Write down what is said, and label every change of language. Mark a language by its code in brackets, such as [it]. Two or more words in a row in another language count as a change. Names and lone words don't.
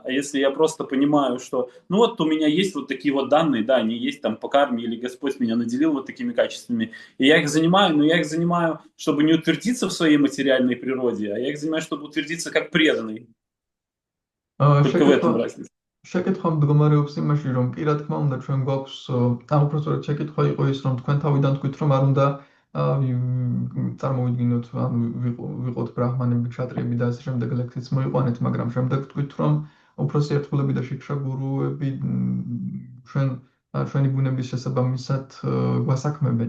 [ru] А если я просто понимаю, что у меня есть вот такие вот данные, да, они есть там по карме, или Господь меня наделил вот такими качествами, и я их занимаю, но я их занимаю, чтобы не утвердиться в своей материальной природе, а я их занимаю, чтобы утвердиться как преданный. Только в этом разница. [ka] შეკითხვა მდგომარეობს იმაში, რომ კი რა თქმა უნდა ჩვენ გვაქვს, უпростоრად შეკითხვა იყო ის, რომ თქვენ თავიდან თქვით, რომ არ უნდა წარმოვიდგინოთ, ვიყოთ ბრაჰმანები, ქშატრიები და ასე შემდეგ ლექსიც მოიყვანეთ, მაგრამ შემდეგ თქვით, რომ უფროსი ერთგულები და შიქშაგურუები ჩვენი ბუნების შესაბამისად გვასაქმებენ.